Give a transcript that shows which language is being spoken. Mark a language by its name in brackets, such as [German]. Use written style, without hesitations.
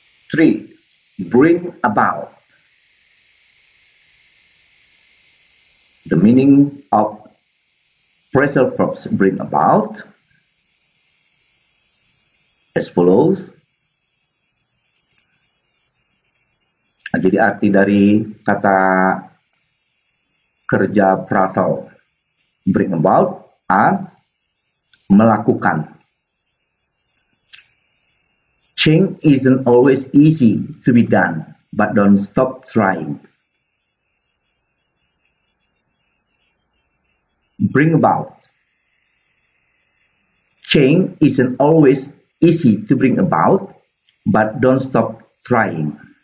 [English] Three, bring about. The meaning of phrasal verbs bring about as follows. [Indonesian] Nah, jadi arti dari kata kerja phrasal bring about melakukan. [English] Change isn't always easy to be done, but don't stop trying. Bring about. Change isn't always easy to bring about, but don't stop trying.